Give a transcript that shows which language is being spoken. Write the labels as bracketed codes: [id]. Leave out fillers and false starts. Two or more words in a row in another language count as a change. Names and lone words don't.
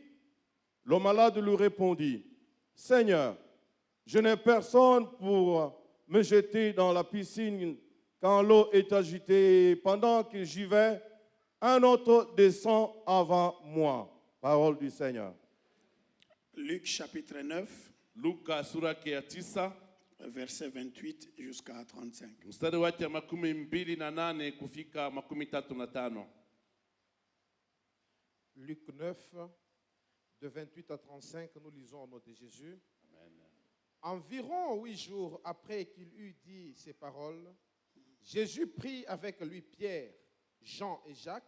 [fr] Le malade lui répondit, « Seigneur, je n'ai personne pour me jeter dans la piscine quand l'eau est agitée. Pendant que j'y vais, un autre descend avant moi. » Parole du Seigneur. Luc chapitre 9, [sw] Luka sura yake ya 9 [fr] verset 28 jusqu'à 35. [sw] mstari wake wa 28 kufika 35. [fr] Luc 9, de 28 à 35, nous lisons au nom de Jésus. Environ 8 jours après qu'il eut dit ces paroles, Jésus prit avec lui Pierre, Jean et Jacques.